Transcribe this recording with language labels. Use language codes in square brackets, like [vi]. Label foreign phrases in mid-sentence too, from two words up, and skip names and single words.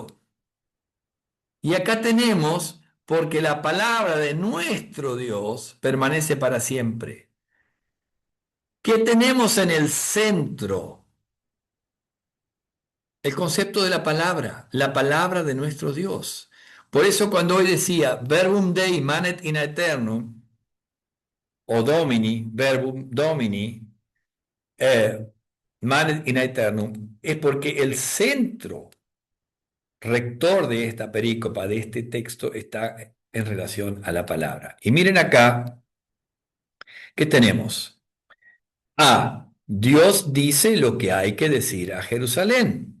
[es] Y acá tenemos porque la palabra de nuestro Dios permanece para siempre. ¿Qué tenemos en el centro? El concepto de la palabra de nuestro Dios. Por eso cuando hoy decía [la] verbum Dei manet in aeternum, [es] o [la] Domini, verbum Domini, manet in aeternum, [es] es porque el centro rector de esta perícopa, de este texto, está en relación a la palabra. Y miren acá, ¿qué tenemos? Dios dice lo que hay que decir a Jerusalén.